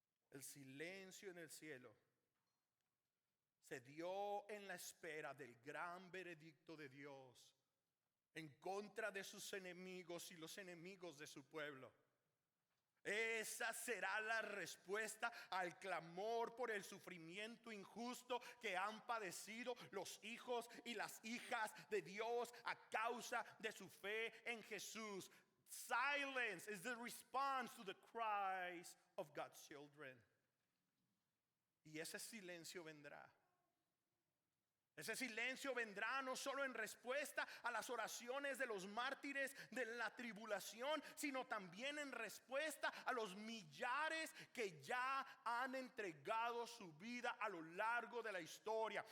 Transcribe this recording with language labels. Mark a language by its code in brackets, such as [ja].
[es] El silencio en el cielo se dio en la espera del gran veredicto de Dios en contra de sus enemigos y los enemigos de su pueblo. Esa será la respuesta al clamor por el sufrimiento injusto que han padecido los hijos y las hijas de Dios a causa de su fe en Jesús. [en] Silence is the response to the cries of God's children. [es] Y ese silencio vendrá. Ese silencio vendrá no solo en respuesta a las oraciones de los mártires de la tribulación, sino también en respuesta a los millares que ya han entregado su vida a lo largo de la historia.